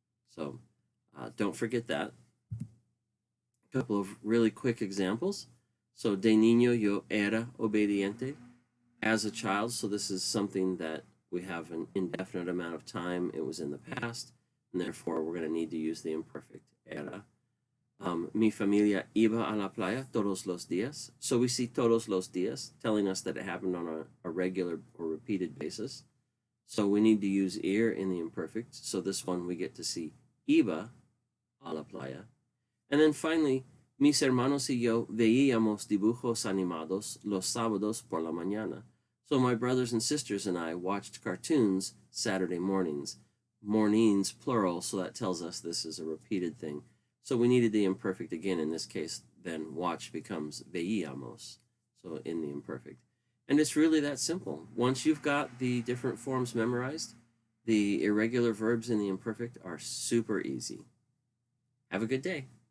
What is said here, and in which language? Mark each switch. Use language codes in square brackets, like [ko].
[en] So don't forget that. A couple of really quick examples. [es] So, de niño yo era obediente, [en] as a child. So this is something that we have an indefinite amount of time. It was in the past, and therefore we're going to need to use the imperfect era. [es] Mi familia iba a la playa todos los días. [en] So we see [es] todos los días, [en] telling us that it happened on a regular or repeated basis. So we need to use ir in the imperfect. So this one we get to see [es] iba a la playa. [en] And then finally, [es] mis hermanos y yo veíamos dibujos animados los sábados por la mañana. [en] So my brothers and sisters and I watched cartoons Saturday mornings. Mornings, plural, so that tells us this is a repeated thing. So we needed the imperfect again in this case, then watch becomes veíamos, so in the imperfect. And it's really that simple. Once you've got the different forms memorized, the irregular verbs in the imperfect are super easy. Have a good day.